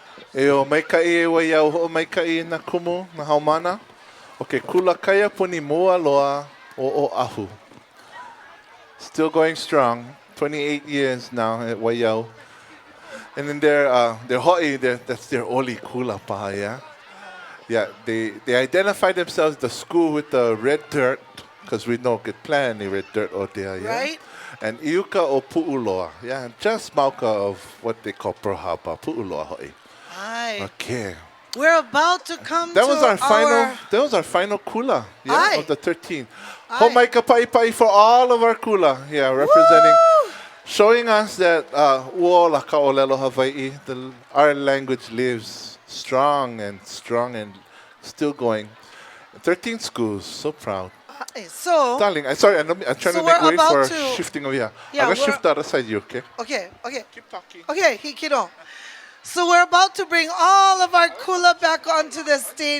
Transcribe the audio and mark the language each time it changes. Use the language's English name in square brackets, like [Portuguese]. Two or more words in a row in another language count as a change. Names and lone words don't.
[Hawaiian] E o maikai e Waiau ho maikai na kumu na haumana o Ke Kula Kaiapuni mua loa o Oʻahu. [English] Still going strong, 28 years now at Waiau. And then their hoʻi, that's their [Hawaiian] oli kula paha, [English] yeah? Yeah, they identify themselves the school with the red dirt, because we don't get plenty red dirt out there, yeah? Right. [Hawaiian] And iuka o pu'uloa, [English] yeah, just mauka of what they call prohapa, [Hawaiian] pu'uloa hoʻi. [English] Aye. Okay. We're about to come That to was our final kula, yeah, Aye. of the 13. Aye. Homaika pai for all of our kula, yeah, representing, showing us that [Hawaiian] uola kaʻolelo Hawaiʻi, [English] our language lives strong and still going. 13 schools, so proud. Aye. So, Darling, I'm trying to make way for shifting over here. Yeah, I'm going to we're- shift the other side you, okay? okay. Keep talking. Okay, Hikino. So we're about to bring all of our kula back onto the stage.